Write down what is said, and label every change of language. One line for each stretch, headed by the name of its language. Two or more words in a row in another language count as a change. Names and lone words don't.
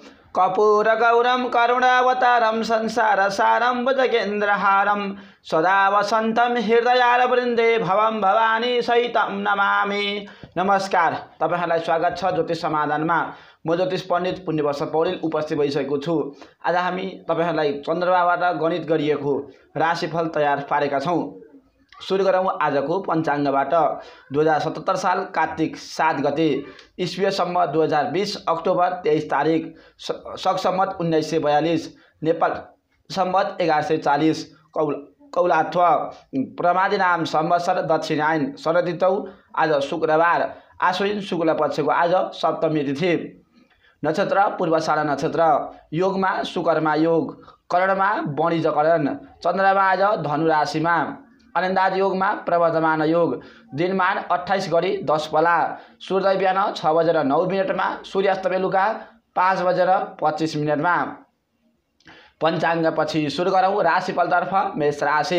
Sanskrit: कर्पूरगौरं करुणावतारं संसारसारं भुजगेन्द्रहारं सदा वसन्तं हृदयारवृन्दे भवं भवानी सहितं नमामि।
Nepali: नमस्कार, तपाईहरुलाई स्वागत छ ज्योतिष समाधानमा। म ज्योतिष पण्डित पुण्यवर्ष पौडेल उपस्थित भइसकेको छु। आज हामी तपाईहरुलाई चन्द्रमाबाट गणित गरिएको राशिफल तयार पारेका छौं। सुरु गरौँ आजको पञ्चाङ्गबाट। 2077 साल कार्तिक 7 गते, ईस्वी सम्वत 2020 अक्टोबर 23 तारिक, शक सम्वत 1942, नेपाल सम्वत 1140, कौलाथ्व, प्रमादी नाम संवत्सर दक्षिणायन, शरद ऋतु, आज शुक्रबार, आश्विन शुक्ल पक्षको आज सप्तमी तिथि, नक्षत्र पूर्वाषाढा नक्षत्र, योगमा सुकर्मा योग, करणमा वणिजकरण, चन्द्रमा आज धनु राशिमा, अनन्दाज योगमा प्रवर्धमान योग, दिनमान 28 गरी 10 पला, सूर्योदय बिहान 6:09 मा, सूर्यास्त बेलुका 5:25 मा। पञ्चाङ्गपछि सुरु गरौँ राशिफलतर्फ। मेष राशि।